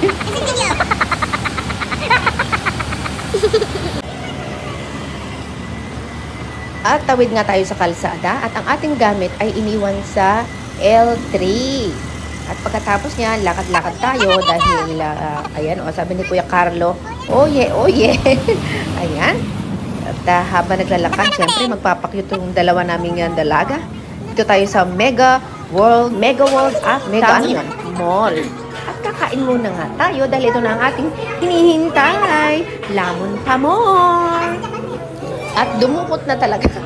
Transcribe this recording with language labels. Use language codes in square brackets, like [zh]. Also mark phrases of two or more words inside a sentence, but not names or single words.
[tl] At tawid nga tayo sa kalsada at ang ating gamit ay iniwan sa L3. At pagkatapos niya, lakad-lakad tayo dahil, ayan, sabi ni Kuya Carlo, [en] oh yeah, oh yeah. [tl] Ayan. At habang naglalakad, syempre, magpapakyut yung dalawa naming dalaga. Dito tayo sa Mega World Afternoon Mall. At kakain muna nga tayo dahil ito na ang ating hinihintay. Lamon pa more. At dumukot na talaga.